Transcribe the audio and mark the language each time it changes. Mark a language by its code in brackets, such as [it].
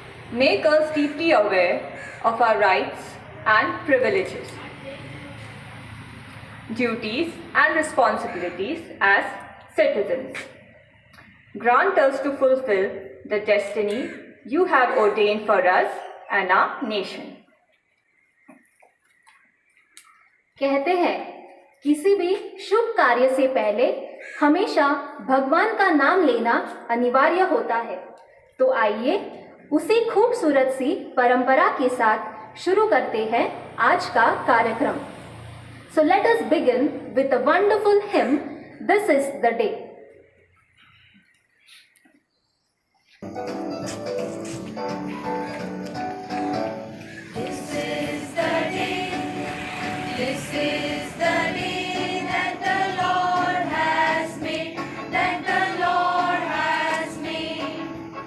[en] Make us deeply aware of our rights and privileges, duties and responsibilities as citizens. Grant us to fulfill the destiny you have ordained for us and our nation. [hi] कहते हैं किसी भी शुभ कार्य से पहले हमेशा भगवान का नाम लेना अनिवार्य होता है। तो आइए उसी खूबसूरत सी परंपरा के साथ शुरू करते हैं आज का कार्यक्रम। [en] So let us begin with a wonderful hymn, This is the Day. This is the day, this is the day that the Lord has made, that the Lord has made.